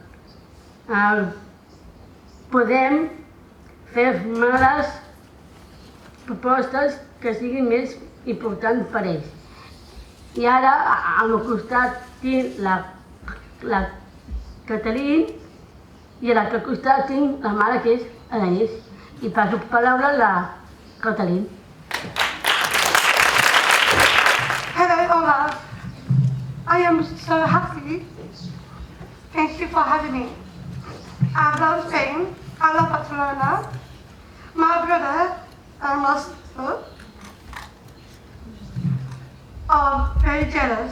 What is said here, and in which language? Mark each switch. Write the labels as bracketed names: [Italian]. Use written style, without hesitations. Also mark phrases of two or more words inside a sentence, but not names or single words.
[Catalan] Podem fer les propostes que siguin més importants per ells. I ara, al meu costat, tinc la Kathleen i a l'altre costat tinc la mare, que és la Denise. I passo palabra a la Kathleen. [English] Hello, Ola. I am so happy. Thank you for having me. I love Spain. I love Barcelona. My brother and my sister are very jealous.